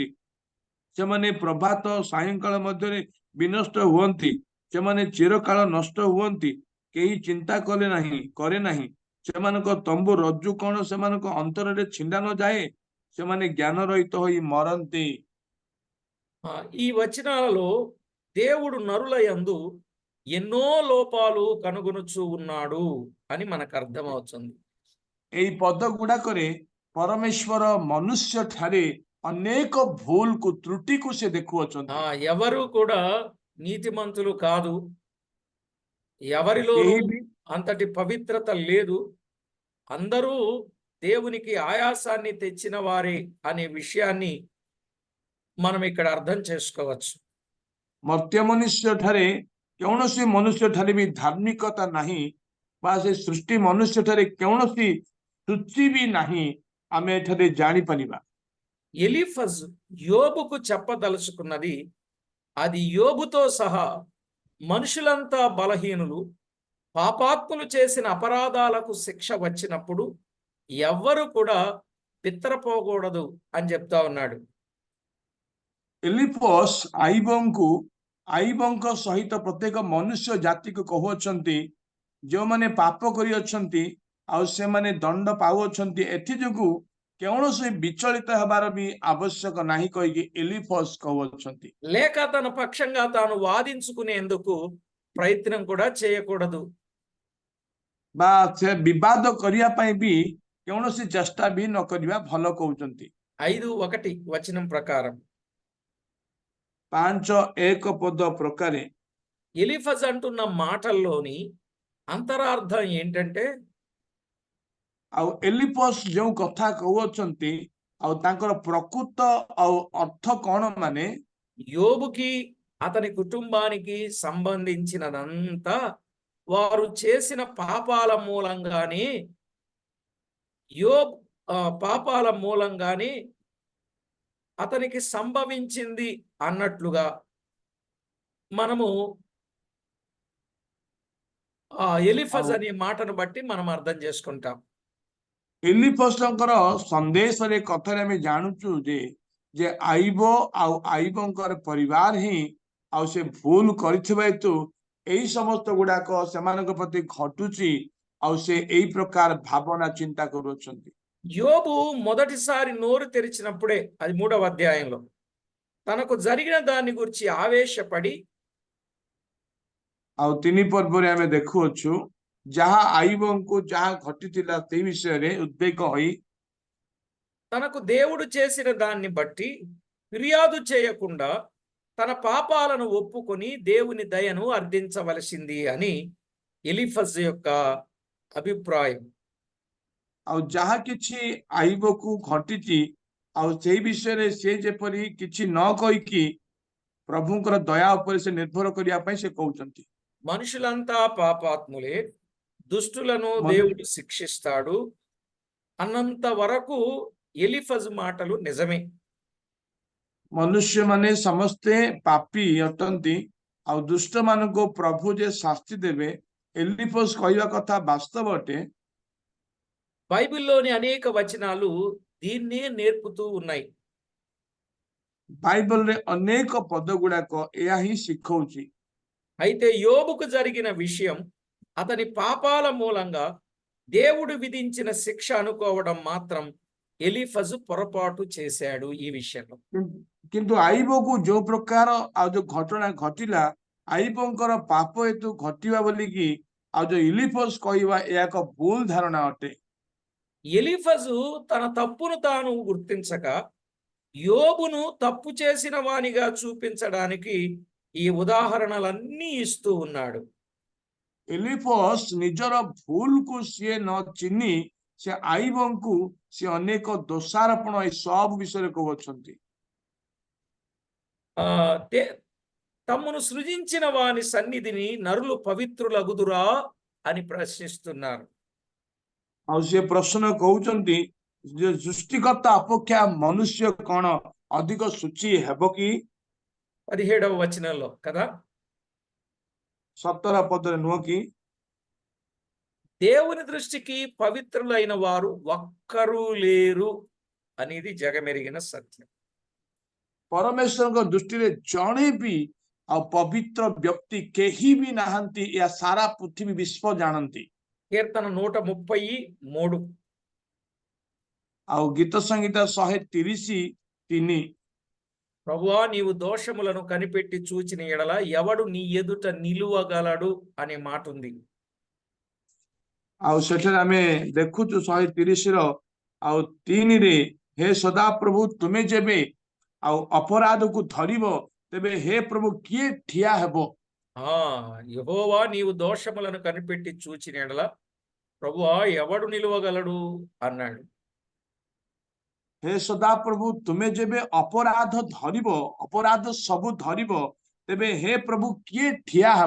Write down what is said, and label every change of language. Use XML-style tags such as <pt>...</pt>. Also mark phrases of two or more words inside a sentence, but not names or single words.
<or>ସେମାନେ ପ୍ରଭାତ ସାୟଂକାଳ ମଧ୍ୟରେ ବିନଷ୍ଟ ହୁଅନ୍ତି। ସେମାନେ ଚିରକାଳ ନଷ୍ଟ ହୁଅନ୍ତି। କେହି ଚିନ୍ତା କରେ ନାହିଁ। ସେମାନଙ୍କ ତମ୍ବୁ ରଜ୍ଜୁ କଣ ସେମାନଙ୍କ ଅନ୍ତରରେ ଛିଣ୍ଡା ନ ଯାଏ? ସେମାନେ ଜ୍ଞାନ ରହିତ ହୋଇ ମରନ୍ତି।</or> <te>ఈ వచనాలలో దేవుడు నరుల యందు ఎన్నో లోపాలు కనుగొనుచూ ఉన్నాడు అని మనకు అర్థమవుతుంది.</te> <or>ଏଇ ପଦ ଗୁଡାକରେ ପରମେଶ୍ୱର ମନୁଷ୍ୟ ଠାରେ ଅନେକ ଭୁଲକୁ ତ୍ରୁଟିକୁ ସେ ଦେଖୁଅଛନ୍ତି।</or> <te>ఎవరు కూడా నీతిమంతులు కాదు, ఎవరిలోనూ</te> <or>କେହି ବି</or> <te>అంతటి పవిత్రత లేదు, అందరూ దేవునికి ఆయాసాన్ని తెచ్చిన వారే అనే విషయాన్ని మనం ఇక్కడ అర్థం చేసుకోవచ్చు.</te> <or>ମର୍ତ୍ତ୍ୟ ମନୁଷ୍ୟ ଠାରେ କୌଣସି ମନୁଷ୍ୟ ଠାରେ ବି ଧାର୍ମିକତା ନାହିଁ ବା ସେ ସୃଷ୍ଟି ମନୁଷ୍ୟ ଠାରେ କୌଣସି ସୂଚି ବି ନାହିଁ, ଆମେ ଏଠାରେ ଜାଣିପାରିବା।</or> <te>ఎలీఫజ్ యోబుకు చెప్పదలుచుకున్నది, అది యోబుతో సహా మనుషులంతా బలహీనులు, పాపాత్ములు చేసిన అపరాధాలకు శిక్ష వచ్చినప్పుడు ఎవ్వరు కూడా బిత్తరపోకూడదు అని చెప్తా ఉన్నాడు.</te> <or>ଏଲିଫସ୍ ଆଇବଙ୍କ ସହିତ ପ୍ରତ୍ୟେକ ମନୁଷ୍ୟ ଜାତିକୁ କହୁଅଛନ୍ତି ଯେଉଁମାନେ ପାପ କରିଅଛନ୍ତି ଆଉ ସେମାନେ ଦଣ୍ଡ ପାଉଅଛନ୍ତି, ଏଥି ଯୋଗୁଁ କୌଣସି ବିଚଳିତ ହେବାର ବି ଆବଶ୍ୟକ ନାହିଁ କହିକି ଏଲିଫସ୍ କହୁଅଛନ୍ତି।</or> <te>లేక తన పక్షంగా తాను వాదించుకునేందుకు ప్రయత్నం కూడా చేయకూడదు.</te> <or>ବା ସେ ବିବାଦ କରିବା ପାଇଁ ବି କୌଣସି ଚେଷ୍ଟା ବି ନ କରିବା ଭଲ କହୁଛନ୍ତି।</or> <te>5:1 వచనం ప్రకారం</te> <or>5:1 ପଦ ପ୍ରକାରେ</or> <te>ఎలీఫజ్ అంటున్న మాటల్లోని అంతరార్థం ఏంటంటే,</te> <or>ଆଉ ଏଲିଫସ୍ ଯେଉଁ କଥା କହୁଅଛନ୍ତି ଆଉ ତାଙ୍କର ପ୍ରକୃତ ଆଉ ଅର୍ଥ କଣ, ମାନେ</or> <te>యోబుకి అతని కుటుంబానికి సంబంధించినదంతా వారు చేసిన పాపాల మూలంగానే పాపాల మూలంగానే అతనికి సంభవించింది అన్నట్లుగా మనము ఎలీఫజ్ అనే మాటను బట్టి మనం అర్థం చేసుకుంటాం.</te> <or>ଏଲିଫସ୍ଙ୍କର ସନ୍ଦେଶରେ କଥାରେ ଆମେ ଜାଣୁଛୁ ଯେ ଆଇବ ଆଉ ଆଇବଙ୍କର ପରିବାର ହିଁ ଆଉ ସେ ଭୁଲ କରିଥିବା ହେତୁ ଏଇ ସମସ୍ତ ଗୁଡାକ ସେମାନଙ୍କ ପ୍ରତି ଘଟୁଛି ଆଉ ସେ ଏଇ ପ୍ରକାର ଭାବନା ଚିନ୍ତା କରୁଅଛନ୍ତି।</or> <te>యోబు మొదటిసారి నోరు తెరిచినప్పుడే, అది 3వ అధ్యాయంలో, తనకు జరిగిన దాని గురించి ఆవేశపడి</te> <or>ଆଉ 3 ପର୍ବରେ ଆମେ ଦେଖୁଅଛୁ ଯାହା ଆଇବଙ୍କୁ ଯାହା ଘଟିଥିଲା ସେଇ ବିଷୟରେ ଉଦ୍ବେଗ ହୋଇ</or> <te>తనకు దేవుడు చేసిన దాన్ని బట్టి ఫిర్యాదు చేయకుండా తన పాపాలను ఒప్పుకొని దేవుని దయను అర్థించవలసింది అని ఎలీఫజ్ యొక్క అభిప్రాయం.</te> <or>ଆଉ ଯାହା କିଛି ଆଇବକୁ ଘଟିଛି ଆଉ ସେଇ ବିଷୟରେ ସେ ଯେପରି କିଛି ନ କହିକି ପ୍ରଭୁଙ୍କର ଦୟା ଉପରେ ସେ ନିର୍ଭର କରିବା ପାଇଁ ସେ କହୁଛନ୍ତି।</or> <te>మనుషులంతా పాపాత్ములే, దుష్టులను దేవుడు శిక్షిస్తాడు అన్నంత వరకు ఎలీఫజ్ మాటలు నిజమే.</te> <or>ମନୁଷ୍ୟ ମାନେ ସମସ୍ତେ ପାପୀ ଅଟନ୍ତି ଆଉ ଦୁଷ୍ଟ ମାନଙ୍କୁ ପ୍ରଭୁ ଯେ ଶାସ୍ତି ଦେବେ, ଏଲିଫସ୍ କହିବା କଥା ବାସ୍ତବ ଅଟେ।</or> <te>బైబిల్లోని అనేక వచనాలు దీన్నే నేర్పుతూ ఉన్నాయి.</te> <or>ବାଇବଲରେ ଅନେକ ପଦ ଗୁଡାକ ଏହା ହିଁ ଶିଖଉଛି।</or> <te>అయితే యోబుకు జరిగిన విషయం, అతని పాపాల మూలంగా దేవుడు విధించిన శిక్ష అనుకోవడం మాత్రం ఎలీఫజు పొరపాటు చేశాడు ఈ విషయంలో.</te> <or>କିନ୍ତୁ ଆଇବକୁ ଯୋଉ ପ୍ରକାର ଆଉ ଯୋଉ ଘଟଣା ଘଟିଲା, ଆଇବଙ୍କର ପାପ ହେତୁ ଘଟିବା ବୋଲିକି ଆଉ ଯୋଉ ଇଲିଫସ୍ କହିବା ଏହା ଏକ ଭୁଲ ଧାରଣା ଅଟେ।</or> <te>ఎలీఫజు తన తప్పును తాను గుర్తించక యోబును తప్పు చేసిన వానిగా చూపించడానికి ఈ ఉదాహరణలన్నీ ఇస్తూ ఉన్నాడు.</te> <or>ଏଲିଫସ୍ ନିଜର ଭୁଲକୁ ସିଏ ନ ଚିହ୍ନି ସେ ଆଇବଙ୍କୁ ସେ ଅନେକ ଦୋଷାରୋପଣ ଏ ସବୁ ବିଷୟରେ କହୁଅଛନ୍ତି।</or> <te>తమ్మును సృజించిన వాని సన్నిధిని నరులు పవిత్రులగుదురా అని ప్రశ్నిస్తున్నారు.</te> <or>ଆଉ ସେ ପ୍ରଶ୍ନ କହୁଛନ୍ତି ଯେ ସୃଷ୍ଟିକର୍ତ୍ତା ଅପେକ୍ଷା ମନୁଷ୍ୟ କଣ ଅଧିକ ଶୁଚି ହେବ କି?</or> <te>17వ వచనంలో కదా,</te> <or>17 ପଦରେ ନୁହଁ କି?</or> <te>దేవుని దృష్టికి పవిత్రులైన వారు ఒక్కరూ లేరు అనేది జగమెరిగిన సత్యం.</te> <or>ପରମେଶ୍ୱରଙ୍କ ଦୃଷ୍ଟିରେ ଜଣେ ବି ଆଉ ପବିତ୍ର ବ୍ୟକ୍ତି କେହି ବି ନାହାନ୍ତି, ଏହା ସାରା ପୃଥିବୀ ବିଶ୍ୱ ଜାଣନ୍ତି।</or> <te>కీర్తన 133</te> <or>ଆଉ ଗୀତ ସଂହିତା 133</or> <te>ప్రభువా నీవు దోషములను కనిపెట్టి చూచిన ఎడల ఎవడు నీ ఎదుట నిలువగలడు అనే మాట ఉంది.</te> <or>ଆଉ ସେଠାରେ ଆମେ ଦେଖୁଛୁ 130 ହେ ସଦାପ୍ରଭୁ ତୁମେ ଯେବେ ଆଉ ଅପରାଧକୁ ଧରିବ ତେବେ ହେ ପ୍ରଭୁ କିଏ ଠିଆ ହେବ?</or> <te>యెహోవా నీవు దోషములను కనిపెట్టి చూచిన ఎడల ప్రభువా ఎవడు నిలువగలడు అన్నాడు.</te> <or>ହେ ସଦାପ୍ରଭୁ ତୁମେ ଯେବେ ଅପରାଧ ଧରିବ, ଅପରାଧ ସବୁ ଧରିବ, ତେବେ ହେ ପ୍ରଭୁ କିଏ ଠିଆ ହେବ?</or>